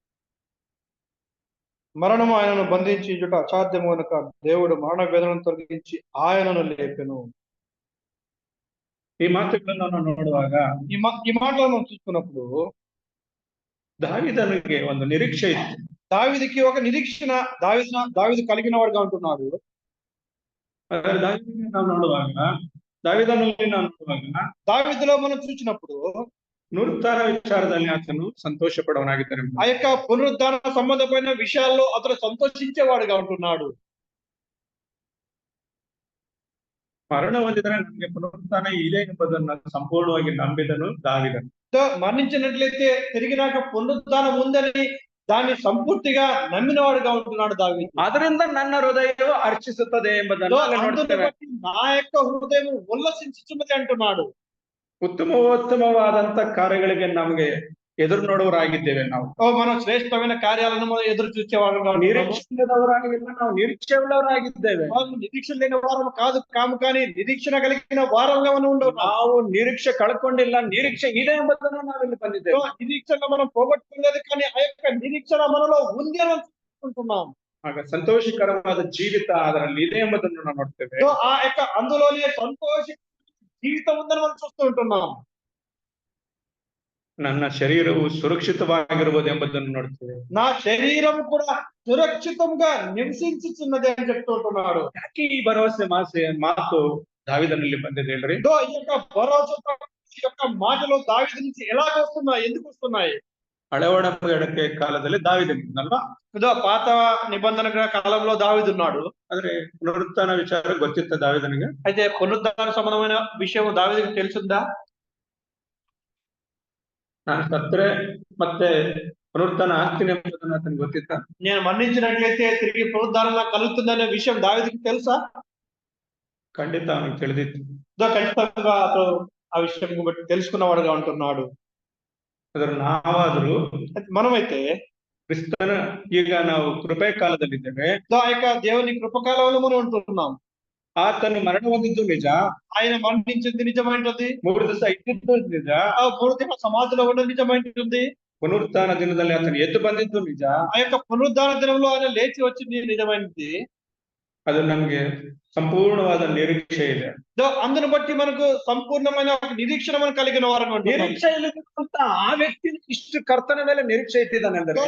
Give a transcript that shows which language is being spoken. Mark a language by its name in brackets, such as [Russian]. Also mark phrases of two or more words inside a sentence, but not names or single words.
[Telugu] మరణము ఆయనను బంధించుట అసాధ్యము కనుక దేవుడు మరణ వేదనను తొలగించి ఆయనను లేపెను. [Kannada] ಈ ಮಾತುಗಳನ್ನು ನಾವು ನೋಡುವಾಗ [Telugu] ఈ మాటలను మనం చూసుకున్నప్పుడు [Kannada] దావీదನಿಗೆ ಒಂದು నిరీక్షೆ ಇತ್ತು. [Telugu] దావీదుకి ఒక నిరీక్షణ దావీదు కలిగిన వాడుగా ఉంటున్నాడు. [Kannada] దావీదుని ನಾವು ನೋಡುವಾಗ దావీదನಲ್ಲಿ ನಾವು ನೋಡುವಾಗ [Telugu] దావీదులో మనం చూసినప్పుడు [Kannada] పునరుత్థಾನ విచాರದಲ್ಲಿ ಆತನು ಸಂತೋಷ ಪಡುವನಾಗಿದ್ದಾನೆ. [Telugu] ఆ యొక్క పునరుద్ధాన సంబంధమైన విషయాల్లో అతను సంతోషించేవాడుగా ఉంటున్నాడు. [Kannada] ಮರಣ ಹೊಂದಿದರೆ ನಮಗೆ ಪುನರುತ್ಥಾನ ಇದೆ ಎಂಬುದನ್ನು ಸಂಪೂರ್ಣವಾಗಿ ನಂಬಿದನು దావీదನು. [Telugu] మరణించినట్లయితే తిరిగినాక పునరుద్ధానం ఉందని దాన్ని సంపూర్తిగా నమ్మినవాడుగా ఉంటున్నాడు దావీదు. [Kannada] ಅದರಿಂದ ನನ್ನ ಹೃದಯವು ಹರ್ಷಿಸುತ್ತದೆ ಎಂಬುದನ್ನು [Telugu] నా యొక్క హృదయం ఉల్లసించుచున్నది అంటున్నాడు. [Kannada] ಉತ್ತಮವಾದಂತ ಕಾರ್ಯಗಳಿಗೆ ನಮಗೆ ಎದುರು ನೋಡುವರಾಗಿದ್ದೇವೆ ನಾವು. [Telugu] మనం శ్రేష్టమైన కార్యాలను మనం ఎదురు చూసేవాళ్ళుగా [Kannada] నిరీక్షణದವರಾಗಿಲ್ಲ, ನಾವು నిరీక్షೆ ಉಳ್ಳವರಾಗಿದ್ದೇವೆ. [Telugu] నిరీక్షణ లేని వారం కాము కానీ నిరీక్షణ కలిగిన వారంగా మనం ఉండవు. [Kannada] ನಾವು ನಿರೀಕ್ಷೆ ಕಳ್ಕೊಂಡಿಲ್ಲ, ನಿರೀಕ್ಷೆ ಇದೆ ಎಂಬುದನ್ನು ನಾವಿಲ್ಲಿ ಬಂದಿದ್ದೇವೆ. [Telugu] నిరీక్షణ మనం పోగొట్టుకోలేదు కానీ ఆ యొక్క నిరీక్షణ మనలో ఉంది అని అనుకుంటున్నాం. [Kannada] ಆಗ ಸಂತೋಷಕರವಾದ ಜೀವಿತ ಅದರಲ್ಲಿ ಇದೆ ಎಂಬುದನ್ನು ನಾವು ನೋಡ್ತೇವೆ. [Telugu] ఆ యొక్క అందులోనే సంతోష జీవితం ఉందని మనం చూస్తూ ఉంటున్నాం. [Kannada] ನನ್ನ ಶರೀರವು ಸುರಕ್ಷಿತವಾಗಿರುವುದು ಎಂಬುದನ್ನು ನೋಡ್ತೇವೆ. [Telugu] నా శరీరం కూడా సురక్షితంగా నివసించుచున్నది అని చెప్తూ ఉంటున్నాడు. [Kannada] ಯಾಕೆ ಈ ಭರವಸೆ ಮಾತು దావీదನಲ್ಲಿ ಬಂದಿದೆ ಹೇಳ್ರಿ? [Telugu] ఈ యొక్క భరోసా ఈ యొక్క మాటలు దావీదు నుంచి ఎలాగ వస్తున్నాయి, ఎందుకు వస్తున్నాయి? [Kannada] ಹಳೆ ಒಡಂಬಡಿಕೆ ಕಾಲದಲ್ಲಿ దావీದನಿದ್ದಲ್ವಾ? [Telugu] పాత నిబంధన కాలంలో దావీదున్నాడు. [Kannada] ಆದ್ರೆ ಪುನರುತ್ಥಾನ ವಿಚಾರ ಗೊತ್ತಿತ್ತ దావీದನಿಗೆ? [Telugu] అయితే పునరుద్ధాన సంబంధమైన విషయం దావీదుకి తెలుసుందా? [Kannada] ನಾನು ಸತ್ರೆ ಮತ್ತೆ ಪುನರುತ್ಥಾನ ಆಗ್ತೀನಿ ಎಂಬುದನ್ನು ಆತನಿಗೆ ಗೊತ್ತಿತ್ತ? [Telugu] నేను మరణించినట్లయితే తిరిగి పునరుద్ధారణ కలుగుతుందనే విషయం దావీదుకి తెలుసా? [Kannada] ಖಂಡಿತ ಅವನಿಗೆ ತಿಳಿದಿತ್ತು. [Telugu] ఖచ్చితంగా అతను ఆ విషయం బట్టి తెలుసుకున్నవాడుగా ఉంటున్నాడు. [Kannada] ಅದ್ರ ನಾವಾದ್ರೂ [Telugu] మనమైతే [Kannada] ಕ್ರಿಸ್ತನ ಈಗ ನಾವು ಕೃಪೆ ಕಾಲದಲ್ಲಿದ್ದೇವೆ. [Telugu] ఆ యొక్క దేవుని కృపకాలంలో మనం ఉంటున్నాం. [Kannada] ಆತನು ಮರಣ ಹೊಂದಿದ್ದು ನಿಜ, [Telugu] ఆయన మరణించింది నిజమైనది. [Kannada] 3 ದಿವಸ ಇದ್ದಿದ್ದು ನಿಜ, [Telugu] ఆ 3 ದಿನ సమాధిలో ఉండడం నిజమైనది. [Kannada] ಪುನರುತ್ಥಾನ ದಿನದಲ್ಲಿ ಆತನು ಎದ್ದು ಬಂದಿದ್ದು ನಿಜ. [Telugu] ఆ యొక్క పునరుద్ధాన దినంలో ఆయన లేచి వచ్చింది నిజమైనది. [Kannada] ಅದು ನಮ್ಗೆ ಸಂಪೂರ್ಣವಾದ ನಿರೀಕ್ಷೆ ಇದೆ. [Telugu] అందును బట్టి మనకు సంపూర్ణమైన నిరీక్షణ మనం కలిగిన వారు. [Kannada] ನಿರೀಕ್ಷೆ ಇಲ್ಲದಂತ ಆ ವ್ಯಕ್ತಿ ಇಷ್ಟು ಕರ್ತನ ಮೇಲೆ ನಿರೀಕ್ಷೆ ಇಟ್ಟಿದ್ದಾನೆ ಅಂದ್ರೆ